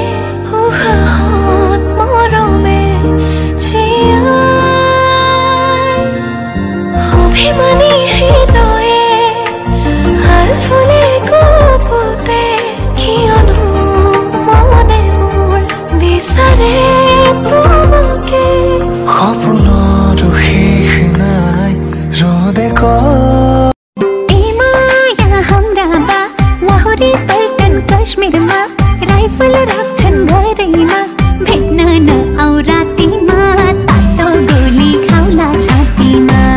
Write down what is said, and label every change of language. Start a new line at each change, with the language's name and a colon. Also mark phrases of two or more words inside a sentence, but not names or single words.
Assamese: উশাহত মৰমে জীয়াই অভিমানী হৃদয়ে হাল ফুলে গোপতে কিয়নো মনে মোৰ বিচাৰে তোমাকে সপোনৰ শেষ নাই ৰ'দে
Nepali: काश्मीर मा राइफल राखछन् घरैमा भेट्न नआउ रातिमा तातो गोली खाउला छातीमा